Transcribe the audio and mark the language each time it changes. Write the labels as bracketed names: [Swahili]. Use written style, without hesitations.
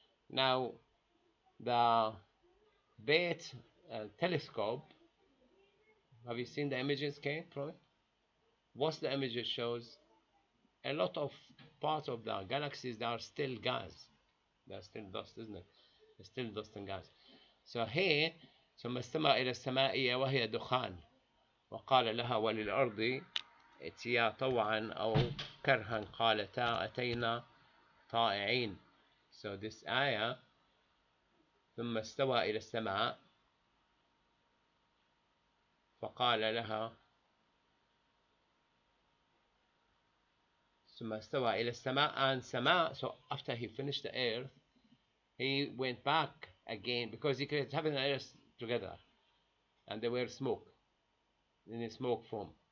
[English] Now the Beit telescope, have you seen the images came from it? What's the images shows? A lot of parts of the galaxies that are still gas. They're still dust, isn't it? They're still dust and gas. So here, [Arabic] ثم استمع إلى السماء وهي دخان وقال لها وللأرض ائتيا طوعا أو كرها قالتا أتينا طائعين. [English] So this ayah, [Arabic] ثم استوى إلى السماء [English] فقال لها ثم استوى إلى السماء, and Sama, so after he finished the earth, he went back again because he created heaven and earth together, and they were smoke, in a smoke form.